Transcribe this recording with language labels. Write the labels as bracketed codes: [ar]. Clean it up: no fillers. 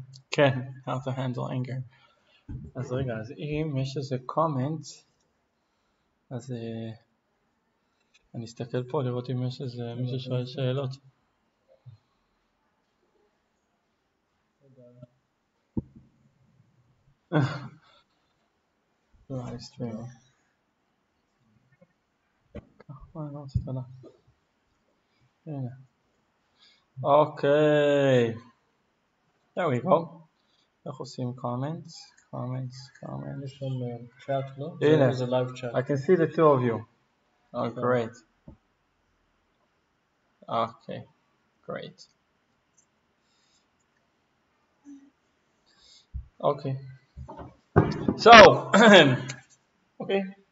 [en] כן, how to handle anger. [he] אז רגע, אז אם יש איזה קומנט, אז אני אסתכל פה לראות אם יש איזה מישהו שואל שאלות. [en] live streaming. [he] אני לא רוצה תודה. הנה. אוקיי. [en] There we go. [he] איך עושים comments? יש שם צ'אט, לא? הנה. זה live chat. [en] I can see the two of you. Oh, great. Okay, great. Okay. So, okay.